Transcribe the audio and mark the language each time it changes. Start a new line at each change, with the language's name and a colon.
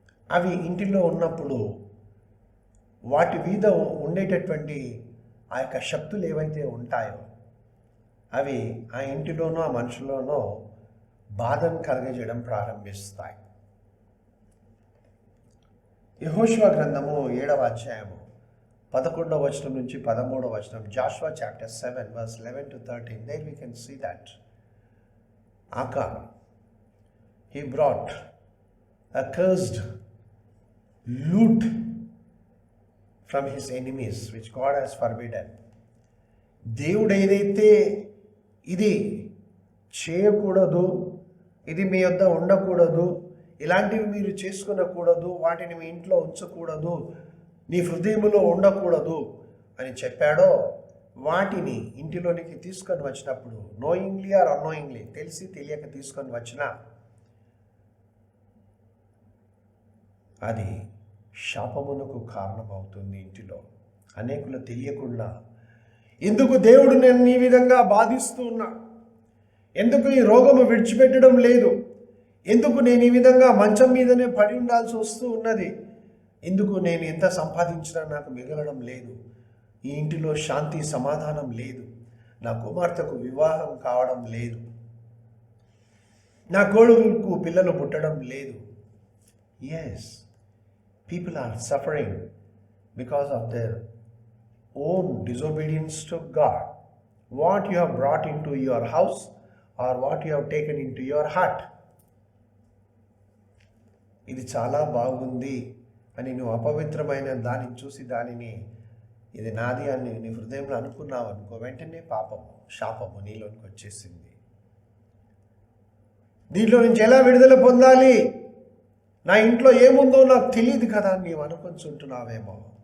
Telugu: అవి ఇంటిలో ఉన్నప్పుడు వాటి మీద ఉండేటటువంటి ఆ యొక్క శక్తులు ఏవైతే ఉంటాయో అవి ఆ ఇంటిలోనో ఆ మనుషుల్లోనో బాధను కలగజేయడం ప్రారంభిస్తాయి. యెహోషువ గ్రంథము 7వ అధ్యాయము 11వ వచనం నుంచి 13వ వచనం.
English: Joshua chapter 7 verse 11 to 13. There we can see that Achan, he brought a cursed loot from his enemies which God has forbidden.
Telugu: దేవుడు ఏదైతే ఇది చేయకూడదు, ఇది మీ వద్ద ఉండకూడదు, ఇలాంటివి మీరు చేసుకునకూడదు, వాటిని మీ ఇంట్లో ఉంచకూడదు, నీ హృదయములో ఉండకూడదు అని చెప్పాడో వాటిని ఇంటిలోనికి తీసుకొని వచ్చినప్పుడు
English: knowingly or unknowingly,
Telugu: తెలిసి తెలియక తీసుకొని వచ్చినా అది శాపమునకు కారణమవుతుంది. ఇంటిలో అనేకులు తెలియకుండా ఎందుకు దేవుడు నేను ఈ విధంగా బాధిస్తూ ఉన్నా, ఎందుకు ఈ రోగము విడిచిపెట్టడం లేదు, ఎందుకు నేను ఈ విధంగా మంచం మీదనే పడి ఉండాల్సి వస్తూ ఉన్నది, ఎందుకు నేను ఎంత సంపాదించినా నాకు మిగలడం లేదు, ఈ ఇంటిలో శాంతి సమాధానం లేదు, నా కుమార్తెకు వివాహం కావడం లేదు, నా కొడుకులకు పిల్లలు పుట్టడం లేదు.
English: Yes, people are suffering because of their own disobedience to God. What you have brought into your house or what you have taken into your heart.
Telugu: ఇది చాలా బాగుంది అని నువ్వు అపవిత్రమైన దానిని చూసి దానిని ఇది నాది అని నీ హృదయంలో అనుకున్నావు అనుకో, వెంటనే పాపము శాపము నీలోనికి వచ్చేసింది. దీంట్లో నుంచి ఎలా విడుదల పొందాలి? నా ఇంట్లో ఏముందో నాకు తెలియదు కదా నీవు అనుకుంటున్నావేమో.